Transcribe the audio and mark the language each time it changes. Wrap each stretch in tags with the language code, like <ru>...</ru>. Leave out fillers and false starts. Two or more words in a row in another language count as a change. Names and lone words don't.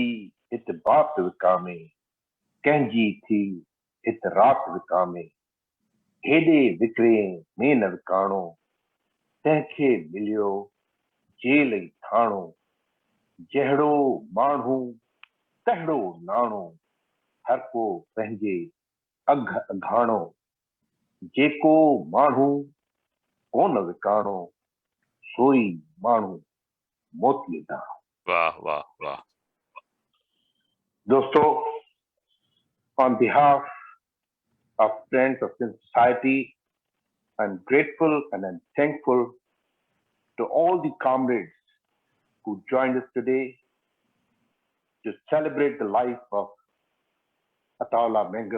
<sd>اتبات وکامے، کہنجی تھی اترات وکامے، ہیڈے وکرے میں نہ وکانو، تنکھے ملیو جیل تھانو، جہڑو مانہو تہڑو نانو، ہر کو پہنجے اگھ اگھانو، جیکو مانہو کون وکانو، سوئی مانہو موتی دانو۔ واہ واہ واہ۔ دوستو،</sd> <en>on behalf of Friends of Sin Society, I'm grateful and I'm thankful to all the comrades who joined us today to celebrate the life of Ataullah Mengal.</en>